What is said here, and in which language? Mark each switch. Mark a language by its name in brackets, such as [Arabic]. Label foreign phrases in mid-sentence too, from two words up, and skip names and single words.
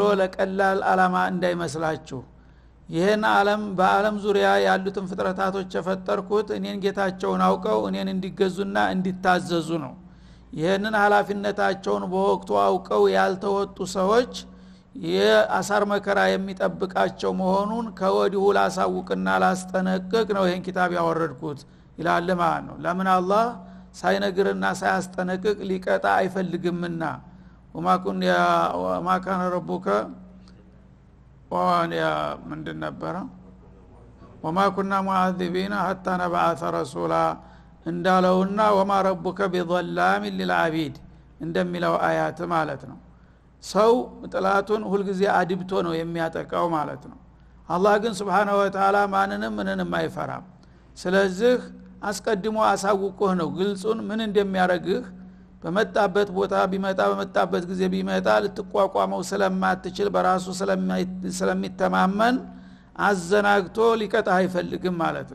[Amharic] ለቀላል ዓላማ እንዳይመስላችሁ ይሄን ዓለም በዓለም ዙሪያ ያሉትን ፍጥረታቶች የፈጠርኩት እኔን ጌታቸውን አውቀው እኔን እንዲገዙና እንዲታዘዙ ነው ይሄንን ኃላፊነታቸውን በወቅቱ አውቀው ያልተወጡ ሰዎች የአሳር መከራ የሚጠብቃቸው መሆኑን ከወዲሁ ላሳውቅና ላስጠነቅቅ ነው ይሄን ኪታብ ያወረድኩት ይላል ማለት ነው ለምን አላህ ሳይነግርና ሳያስጠነቅቅ ሊቀጣ አይፈልግምና [Arabic] وما كان ربك [Amharic] ምንድን ነበረ [Arabic] وما كنا معذبين حتى نبعث رسولا [Amharic] እንዳለውና [Arabic] وما ربك بظلام للعبيد [Amharic] እንደሚለው አያት ማለት ነው ሰው ጥላቱን ሁሉ ጊዜ አድብቶ ነው የሚያጠቃው ማለት ነው አላህ ግን [Arabic] سبحانه و [Amharic] Ta'ala ማንንም ምንንም አይፈራም ስለዚህ አስቀድሞ አሳውቆህ ነው ግልጹን ምን እንደሚያረግህ በመጣበት ቦታ ቢመጣ በመጣበት ጊዜ ቢመጣ ልትቋቋመው ስለማትችል በራሱ ስለሚተማመን አዘናግቶ ሊቀጣ አይፈልግም ማለት